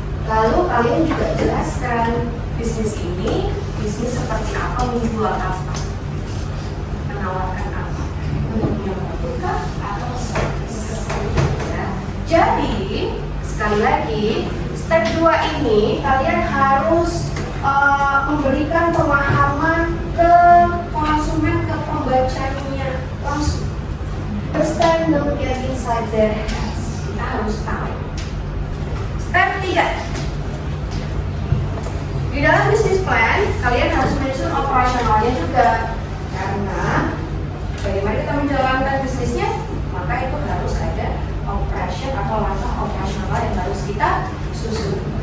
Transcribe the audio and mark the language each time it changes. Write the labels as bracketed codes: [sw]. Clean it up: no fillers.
[id] Lalu kalian juga jelaskan bisnis ini, bisnis seperti apa, menjual apa, menawarkan apa, untuk yang membuka atau service. Ya. Jadi sekali lagi, step 2 ini kalian harus memberikan pemahaman ke konsumen, ke pembacanya langsung. [en] Understand them, get inside their heads. [id] Kita harus tahu. Step 3. Di dalam bisnis plan, kalian harus menyusun operasionalnya juga. Karena bagaimana kita menjalankan bisnisnya, maka itu harus ada operation atau langkah operasional yang harus kita susun.